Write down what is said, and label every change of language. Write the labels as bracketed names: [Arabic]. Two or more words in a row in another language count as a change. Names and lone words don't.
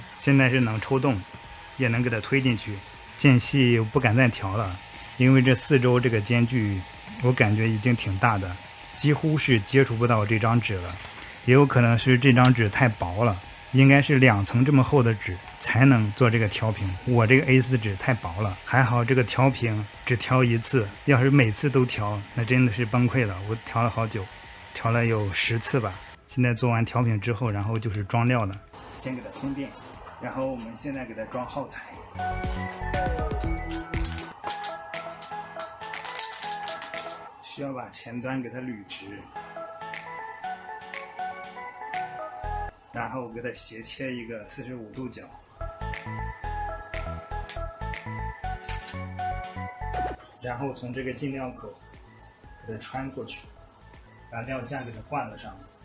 [Chinese] 現在是能抽動，也能給它推進去。間隙我不敢再調了，因為這4周這個間距我感覺已經挺大的，幾乎是接觸不到這張紙了。也有可能是這張紙太薄了，應該是2層這麼厚的紙才能做這個調屏。我這個 A4 紙太薄了，還好這個調屏只調1次，要是每次都調，那真的是崩潰了。我調了好久，調了有10次吧。現在做完調屏之後，然後就是裝料了。先給它通電，然後我們現在給它裝耗材。需要把前端給它捋直，然後給它斜切一個45度角，然後從這個進料口給它穿過去，把料架給它換了上。